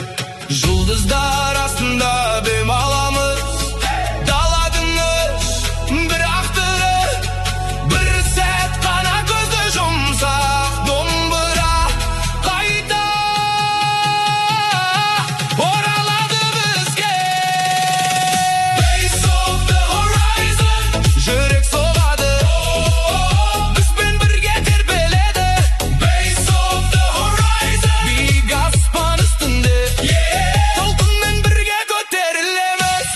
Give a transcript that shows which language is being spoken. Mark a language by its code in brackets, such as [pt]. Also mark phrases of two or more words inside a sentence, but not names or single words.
[kk] Жұлдыздар астында дем аламыз, дала тыныш бірақ тірі, бір сәт қана көзді жұмсақ, домбыра қайта оралады бізге. [en] Waves of the horizon, [kk] жүрек соғады, бізбен бірге тербеледі. [en] Waves of the horizon, [kk] биік аспан үстінде, толқынмен бірге көтерілеміз.